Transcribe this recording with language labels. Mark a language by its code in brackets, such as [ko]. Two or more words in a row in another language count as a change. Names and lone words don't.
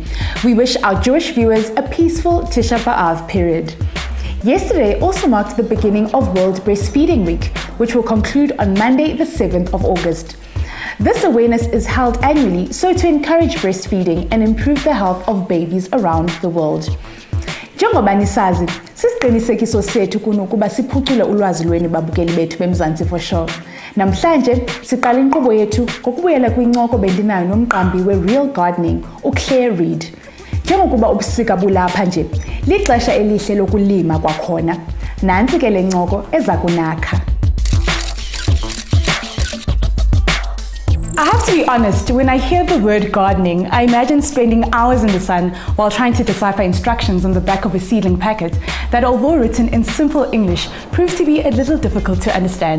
[en] We wish our Jewish viewers a peaceful Tisha B'Av period. Yesterday also marked the beginning of World Breastfeeding Week, which will conclude on Monday, the 7th of August. This awareness is held annually so to encourage breastfeeding and improve the health of babies around the world. [xh] Njengoba nisazi, sisiqinisekiso sethu kunokuba siphucule ulwazi lweni babukeli bethu beMzansians. Namhlanje siqala inkqubo yethu ngokubuyela kwincoko bendinayo nomqambi we-Real Gardening, uClaire Reid. Njengokuba ubusika bulapha nje, lixesha elihle lokulima kwakhona. Nantsi ke le ncoko eza kunakha. [en] I have to be honest, when I hear the word gardening, I imagine spending hours in the sun while trying to decipher instructions on the back of a seedling packet that, although written in simple English, proves to be a little difficult to understand.